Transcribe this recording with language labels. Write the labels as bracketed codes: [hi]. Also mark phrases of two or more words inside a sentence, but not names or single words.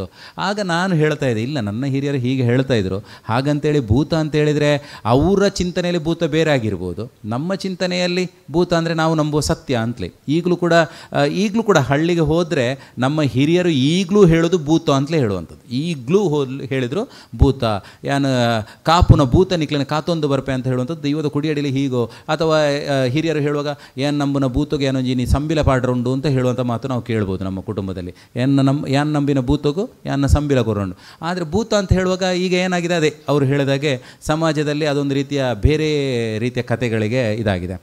[kn] ಆಗ ನಾನು ಹೇಳ್ತಾ ಇದ್ದೆ, ಇಲ್ಲ ನನ್ನ ಹಿರಿಯರು ಹೀಗೆ ಹೇಳ್ತಾಯಿದ್ರು, ಹಾಗಂತೇಳಿ ಭೂತ ಅಂತ ಹೇಳಿದರೆ ಅವರ ಚಿಂತನೆಯಲ್ಲಿ ಭೂತ ಬೇರೆ ಆಗಿರ್ಬೋದು, ನಮ್ಮ ಚಿಂತನೆಯಲ್ಲಿ ಭೂತ ಅಂದರೆ ನಾವು ನಂಬುವ ಸತ್ಯ ಅಂತಲೇ. ಈಗಲೂ ಕೂಡ ಹಳ್ಳಿಗೆ ಹೋದರೆ ನಮ್ಮ ಹಿರಿಯರು ಈಗಲೂ ಹೇಳೋದು ಭೂತ ಅಂತಲೇ ಹೇಳುವಂಥದ್ದು. ಈಗಲೂ ಹೇಳಿದರು [tcy] ಭೂತ ಯಾನು ಕಾಪುನ ಭೂತ ನಿಕ್ಲಿನ ಕಾತೊಂದು ಬರ್ಪೆ [kn] ಅಂತ ಹೇಳುವಂಥದ್ದು ದೈವದ ಕುಡಿಯಡಿಲಿ ಹೀಗೋ, ಅಥವಾ ಹಿರಿಯರು ಹೇಳುವಾಗ ಏನು [tcy] ನಂಬಿನ ಭೂತಗೆ ಏನೋ ಜೀನಿ ಸಂಬಿಲ ಪಾಡ್ರೊಂಡು [kn] ಅಂತ ಹೇಳುವಂಥ ಮಾತು ನಾವು ಕೇಳ್ಬೋದು ನಮ್ಮ ಕುಟುಂಬದಲ್ಲಿ. [tcy] ಯಾನ್ ನಂಬಿನ ಭೂತಗೂ ಯಾನ ಸಂಬಿಲ ಕೊರೊಂಡು. [kn] ಆದರೆ ಭೂತ ಅಂತ ಹೇಳುವಾಗ ಈಗ ಏನಾಗಿದೆ, ಅದೇ ಅವರು ಹೇಳಿದಾಗೆ ಸಮಾಜದಲ್ಲಿ ಅದೊಂದು ರೀತಿಯ ಬೇರೆ ರೀತಿಯ ಕಥೆಗಳಿಗೆ ಇದಾಗಿದೆ.